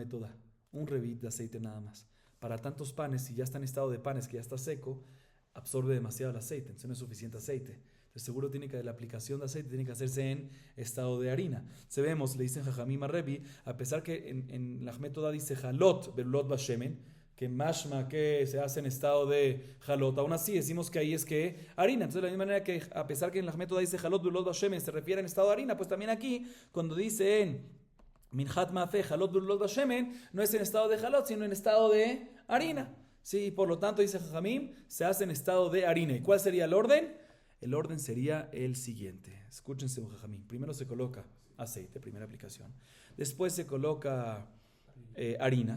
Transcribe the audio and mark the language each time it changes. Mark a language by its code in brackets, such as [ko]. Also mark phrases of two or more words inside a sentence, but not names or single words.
[es] Un revit de aceite nada más. para tantos panes, si ya está en estado de panes, que ya está seco, absorbe demasiado el aceite, entonces no es suficiente aceite. Entonces seguro tiene que la aplicación de aceite tiene que hacerse en estado de harina. Se vemos, le dicen Jajamim a Rebi, a pesar que en la métoda dice [he] חלות בלולות בשמן, [es] que mashma que se hace en estado de halot, aún así decimos que ahí es que harina. Entonces de la misma manera que a pesar que en la métoda dice [he] חלות בלולות בשמן [es] se refiere en estado de harina, pues también aquí cuando dice en [he] מנחת מאפה חלות בלולות בשמן [es] no es en estado de halot sino en estado de harina. Sí, por lo tanto dice Jajamim se hace en estado de harina. ¿Y cuál sería el orden? El orden sería el siguiente. Escúchense, Jajamín. Primero se coloca aceite, primera aplicación. Después se coloca harina.